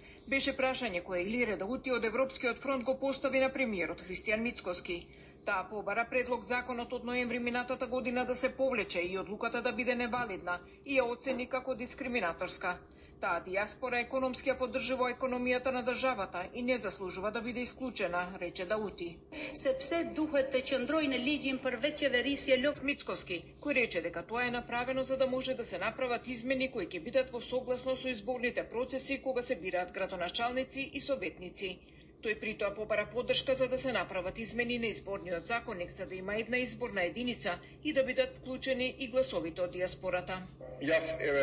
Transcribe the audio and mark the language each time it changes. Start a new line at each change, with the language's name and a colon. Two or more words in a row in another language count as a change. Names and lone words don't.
Macedonian: Беше прашање кое Илире Даути од Европскиот фронт го постави на премиерот Христијан Мицкоски. Таа побара предлог законот од ноември минатата година да се повлече и одлуката да биде невалидна и ја оцени како дискриминаторска. Таа дијаспора економски ја поддржува економијата на државата и не заслужува да биде исклучена, рече Даути.
Albanian: Sepse duhet të qëndrojë në ligjin për veçeverisje lok.
Macedonian: Мицкоски, кој рече дека тоа е направено за да може да се направат измени кои ќе бидат во согласно со изборните процеси кога се бираат градоначалници и советници. Тој притоа побара поддршка за да се направат измени на изборниот законник за да има една изборна единица и да бидат вклучени и гласовите од дијаспората.